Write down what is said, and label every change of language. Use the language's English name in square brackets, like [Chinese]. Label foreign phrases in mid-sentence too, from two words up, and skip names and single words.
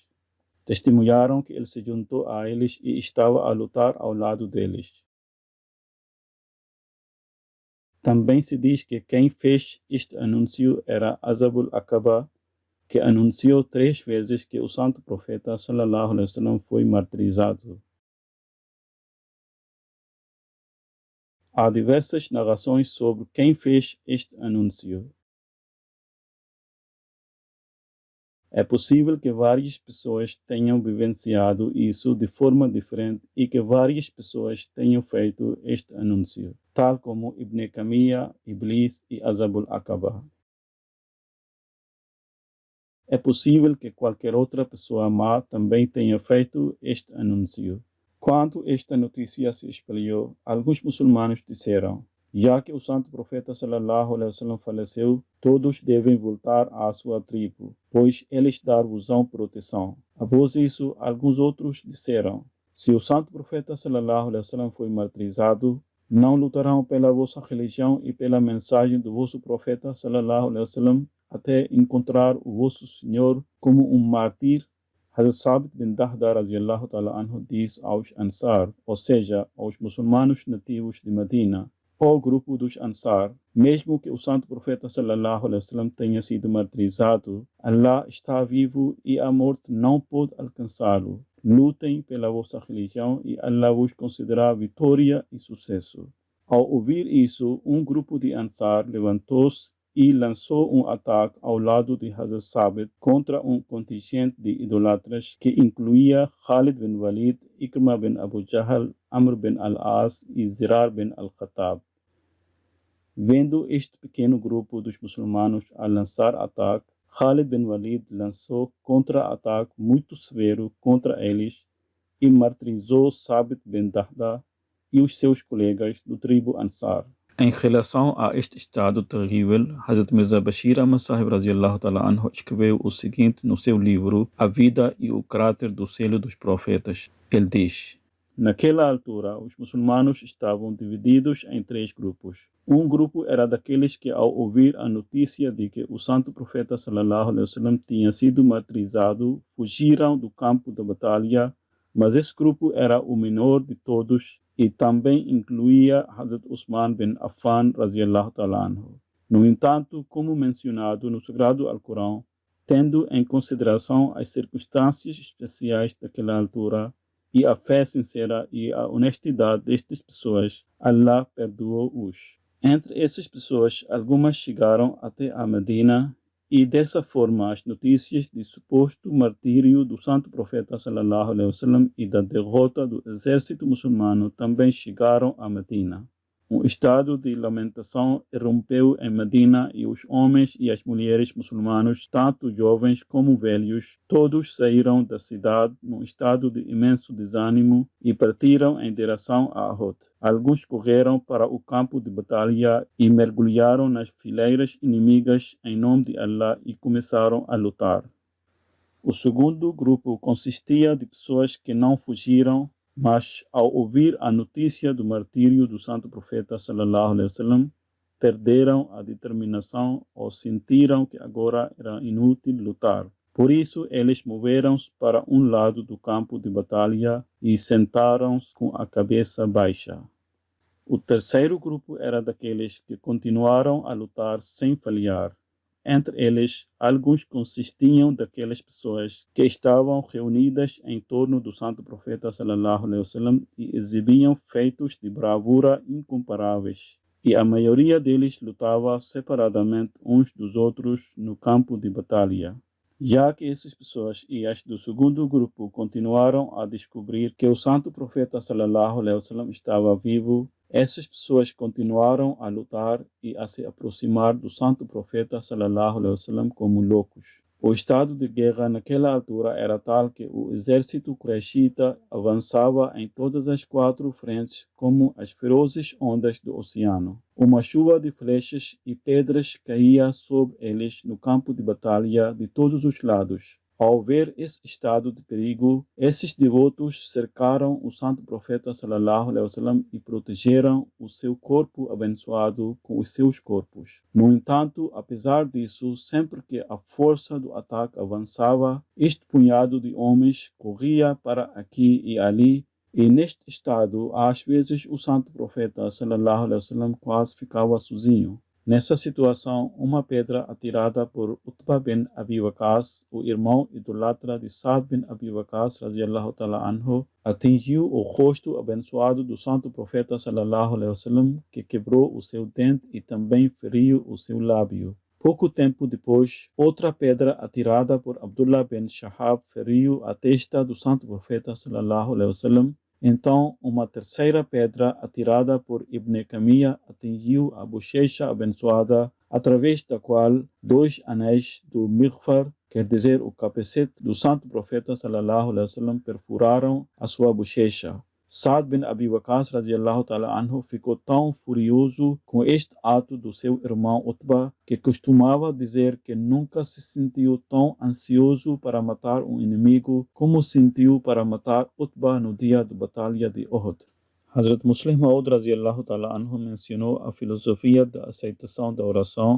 [Portuguese] Testemunharam que ele se juntou a eles e estava a lutar ao lado deles. Também se diz que quem fez este anúncio era Azabul Aqaba, que anunciou 3 vezes que o santo profeta [Arabic] صلى الله عليه وسلم [Portuguese] foi martirizado. Há diversas narrações sobre quem fez este anúncio. É possível que várias pessoas tenham vivenciado isso de forma diferente e que várias pessoas tenham feito este anúncio, tal como Ibn Kamiya, Iblis e Azabul Aqaba. É possível que qualquer outra pessoa má também tenha feito este anúncio. Quando esta notícia se espalhou, alguns muçulmanos disseram: já que o santo profeta [Arabic] صلى الله عليه وسلم [Portuguese] faleceu, todos devem voltar à sua tribo, pois eles dar-vos-ão proteção. Após isso, alguns outros disseram: se o santo profeta [Arabic] صلى الله عليه وسلم [Portuguese] foi martirizado, não lutarão pela vossa religião e pela mensagem do vosso profeta [Arabic] صلى الله عليه وسلم [Portuguese] até encontrar o vosso Senhor como um mártir. Hazrat Sabit bin Dahda [Arabic] رضي الله تعالى عنه [Portuguese] diz aos Ansar, ou seja, aos muçulmanos nativos de Medina: o grupo dos Ansar, mesmo que o santo profeta [Arabic] صلى الله عليه وسلم [Portuguese] tenha sido martirizado, Allah está vivo e a morte não pode alcançá-lo. Lutem pela vossa religião e Allah vos concederá vitória e sucesso. Ao ouvir isso, um grupo de Ansar levantou-se e lançou um ataque ao lado de Hazrat Sabit contra um contingente de idolatras que incluía Khalid bin Walid, Ikrimah bin Abu Jahl, Amr bin al-As e Zirar bin al-Khattab. Vendo este pequeno grupo dos muçulmanos a lançar ataque, Khalid bin Walid lançou contra-ataque muito severo contra eles e martirizou Sabit bin Dahda e os seus colegas do tribo Ansar. Em relação a este estado terrível, Hazrat Mirza Bashir Ahmad Sahib [Arabic] رضي الله تعالى عنه [Portuguese] escreveu o seguinte no seu livro A Vida e o Caráter do Selo dos Profetas. Ele diz: naquela altura, os muçulmanos estavam divididos em 3 grupos. Um grupo era daqueles que, ao ouvir a notícia de que o santo profeta [Arabic] صلى الله عليه وسلم [Portuguese] tinha sido martirizado, fugiram do campo da batalha, mas esse grupo era o menor de todos e também incluía Hazrat Usman bin Affan [Arabic] رضي الله تعالى عنه. [Portuguese] No entanto, como mencionado no Sagrado Alcorão, tendo em consideração as circunstâncias especiais daquela altura e a fé sincera e a honestidade destas pessoas, Allah perdoou-os. Entre essas pessoas, algumas chegaram até a Medina e dessa forma as notícias de suposto martírio do santo profeta [Arabic] صلى الله عليه وسلم [Portuguese] e da derrota do exército muçulmano também chegaram a Medina. Um estado de lamentação irrompeu em Medina e os homens e as mulheres muçulmanos, tanto jovens como velhos, todos saíram da cidade num estado de imenso desânimo e partiram em direção a Uhud. Alguns correram para o campo de batalha e mergulharam nas fileiras inimigas em nome de Allah e começaram a lutar. O segundo grupo consistia de pessoas que não fugiram, mas, ao ouvir a notícia do martírio do santo profeta [Arabic] صلى الله عليه وسلم, [Portuguese] perderam a determinação ou sentiram que agora era inútil lutar. Por isso, eles moveram-se para um lado do campo de batalha e sentaram-se com a cabeça baixa. O terceiro grupo era daqueles que continuaram a lutar sem falhar. Entre eles, alguns consistiam daquelas pessoas que estavam reunidas em torno do santo profeta [Arabic] صلى الله عليه وسلم [Portuguese] e exibiam feitos de bravura incomparáveis. E a maioria deles lutava separadamente uns dos outros no campo de batalha. Já que essas pessoas e as do segundo grupo continuaram a descobrir que o santo profeta [Arabic] صلى الله عليه وسلم [Portuguese] estava vivo, essas pessoas continuaram a lutar e a se aproximar do santo profeta [Arabic] صلى الله عليه وسلم [Portuguese] como loucos. O estado de guerra naquela altura era tal que o exército qurayshita avançava em todas as 4 frentes como as ferozes ondas do oceano. Uma chuva de flechas e pedras caía sobre eles no campo de batalha de todos os lados. Ao ver esse estado de perigo, esses devotos cercaram o santo profeta [Arabic] صلى الله عليه وسلم [Portuguese] e protegeram o seu corpo abençoado com os seus corpos. No entanto, apesar disso, sempre que a força do ataque avançava, este punhado de homens corria para aqui e ali, e neste estado, às vezes o santo profeta [Arabic] صلى الله عليه وسلم [Portuguese] quase ficava sozinho. Nessa situação, uma pedra atirada por Utbah bin Abi Waqas, o irmão idolatra de Sa'd bin Abi Waqas, [Arabic] رضي الله تعالى عنه, [Portuguese] atingiu o rosto abençoado do santo profeta [Arabic] صلى الله عليه وسلم, [Portuguese] que quebrou o seu dente e também feriu o seu lábio. Pouco tempo depois, outra pedra atirada por Abdullah bin Shahab feriu a testa do santo profeta [Arabic] صلى الله عليه وسلم. [Portuguese] Então, uma terceira pedra atirada por Ibn Kamiya atingiu a bochecha abençoada, através da qual 2 anéis do Mighfar, quer dizer, o capacete do santo profeta [Arabic] صلى الله عليه وسلم, [Portuguese] perfuraram a sua bochecha. Sa'd bin Abi Waqas [Arabic] رضي الله تعالى عنه [Portuguese] ficou tão furioso com este ato do seu irmão Utbah que costumava dizer que nunca se sentiu tão ansioso para matar um inimigo como sentiu para matar Utbah no dia da batalha de Uhud. Hazrat Muslim Maud [Arabic] رضي الله تعالى عنه [Portuguese] mencionou a filosofia da aceitação da oração.